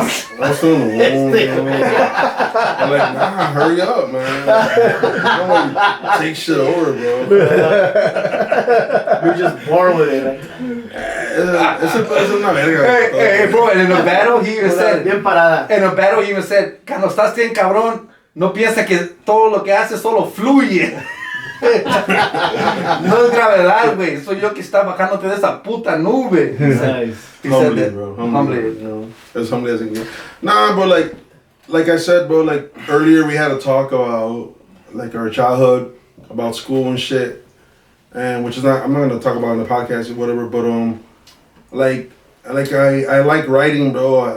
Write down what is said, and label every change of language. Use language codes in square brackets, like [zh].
[en] I was still in the womb. I'm like, nah, hurry up, man. Don't like, take shit over, bro. You're just born with it. Like. It's [es] una verga. [en] Hey, bro, and in the battle he even said, [es] Bien parada. [en] in the battle he even said, [es] cuando estás bien cabrón, no piensa que todo lo que haces solo fluye. No es gravedad, güey. Soy yo que está bajándote de esa puta nube. [en] Nice. He Humbly, said that. bro. Humbly. You know, as humbly as it gets. Nah, bro, like I said, bro, like earlier we had a talk about like our childhood, about school and shit, and which is not, I'm not gonna talk about it in the podcast or whatever, but I like writing, bro.